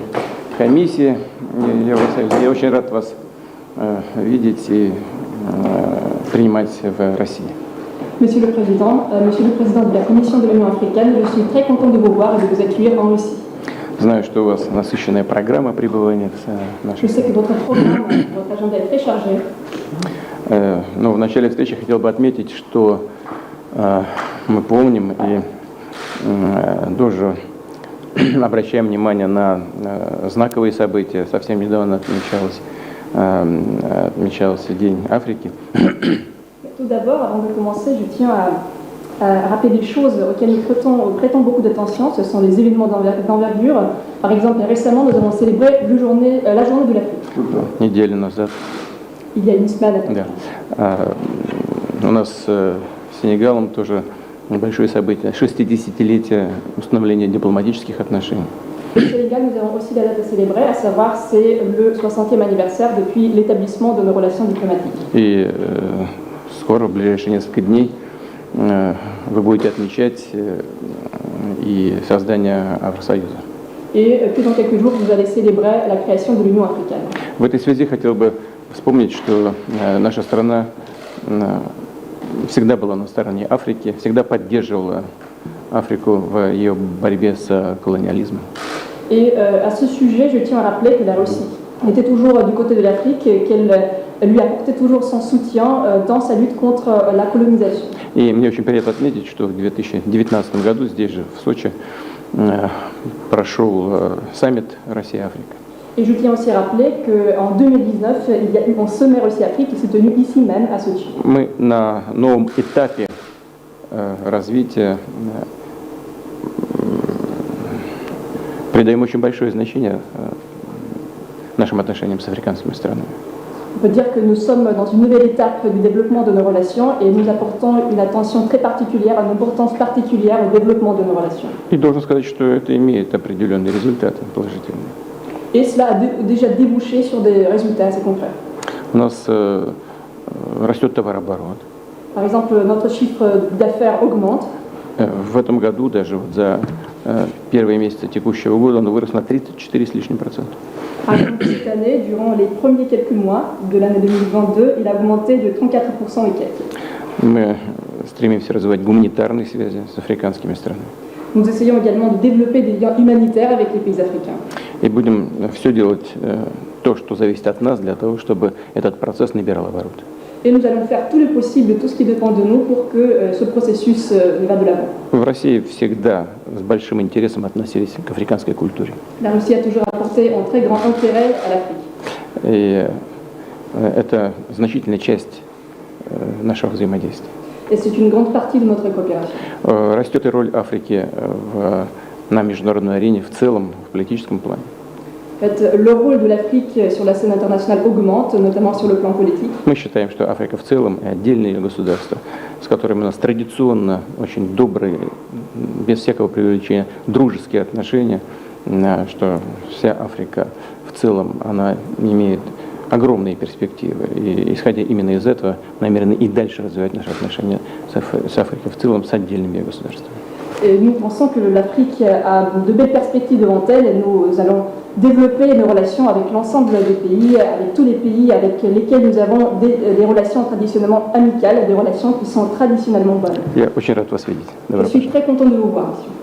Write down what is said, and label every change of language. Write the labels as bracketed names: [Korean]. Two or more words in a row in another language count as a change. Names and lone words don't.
[Russian] комиссии, я очень рад вас видеть и принимать в России. [French] Monsieur le Président de la Commission de l'Union africaine, je suis très content de vous voir et de vous accueillir en Russie. [Russian] Знаю, что у вас насыщенная программа пребывания в нашей. [French] Je sais que votre programme, votre agenda est très chargé. [Russian] Но в начале встречи хотел бы отметить, что мы помним и тоже обращаем внимание на знаковые события. Совсем недавно отмечался День Африки. [French] Tout d'abord, avant de commencer, je tiens à rappeler des choses auxquelles nous prêtons beaucoup d'attention. Ce sont les événements d'envergure. Par exemple, récemment, nous avons célébré la journée de l'Afrique. [Russian] Неделю назад. [French] Il y a une semaine. [Russian] Да. У нас с Сенегалом тоже большое событие. 60-летие установления дипломатических отношений. [French] Au Sénégal, nous avons aussi la date à célébrer, à savoir c'est le 60e anniversaire depuis l'établissement de nos relations diplomatiques. [Russian] И скоро, в ближайшие несколько дней, вы будете отмечать и создание Евросоюза. [French] Et que dans quelques jours, vous allez célébrer la création de l'Union africaine. [Russian] В этой связи хотел бы вспомнить, что наша страна всегда была на стороне Африки, всегда поддерживала Африку в ее борьбе с колониализмом. [French] Et à ce sujet, je tiens à rappeler que la Russie était toujours du côté de l'Afrique, qu'elle lui apportait toujours son soutien dans sa lutte contre la colonisation. [Russian] И мне очень приятно отметить, что в 2019 году здесь же, в Сочи, прошел саммит Россия-Африка. [French] Et je tiens aussi à rappeler qu'en 2019, il y a eu un sommet Russie-Afrique qui s'est tenu ici même, à Sochi. [Russian] Мы на новом этапе развития придаем очень большое значение нашим отношениям с африканскими странами. [French] On peut dire que nous sommes dans une nouvelle étape du développement de nos relations et nous apportons une attention très particulière, une importance particulière au développement de nos relations. [Russian] И должен сказать, что это имеет определенные результаты положительные. [French] Et cela a déjà débouché sur des résultats assez concrets. [Russian] У нас растет товарооборот. [French] Par exemple, notre chiffre d'affaires augmente. [Russian] В этом году, даже вот за первые месяцы текущего года, он вырос на 34 с лишним процентов. [French] Par exemple, cette année, durant les premiers quelques mois de l'année 2022, il a augmenté de 34% et quelques. [Russian] Мы стремимся развивать гуманитарные связи с африканскими странами. [French] Nous essayons également de développer des liens humanitaires avec les pays africains. [Russian] И будем все делать то, что зависит от нас, для того, чтобы этот процесс набирал обороты. [French] Et nous allons faire tout le possible, tout ce qui dépend de nous pour que ce processus va de l'avant. [Russian] В России всегда с большим интересом относились к африканской культуре. [French] La Russie a toujours apporté un très grand intérêt à l'Afrique. [Russian] И это значительная часть нашего взаимодействия. [French] Et c'est une grande partie de notre coopération. [Russian] Растет и роль Африки на международной арене в целом, в политическом плане. [French] En fait, le rôle de l'Afrique sur la scène internationale augmente, notamment sur le plan politique. [Russian] Мы считаем, что Африка в целом и отдельные государства, с которыми у нас традиционно очень добрые, без всякого преувеличения, дружеские отношения, что вся Африка в целом, она имеет огромные перспективы. И исходя именно из этого, намерены и дальше развивать наши отношения с Африкой в целом, с отдельными государствами. [French] Et nous pensons que l'Afrique a de belles perspectives devant elle et nous allons développer nos relations avec l'ensemble des pays, avec tous les pays avec lesquels nous avons des relations traditionnellement amicales, des relations qui sont traditionnellement bonnes. [Russian] Я очень рад вас видеть. [French] Je suis très content de vous voir, monsieur.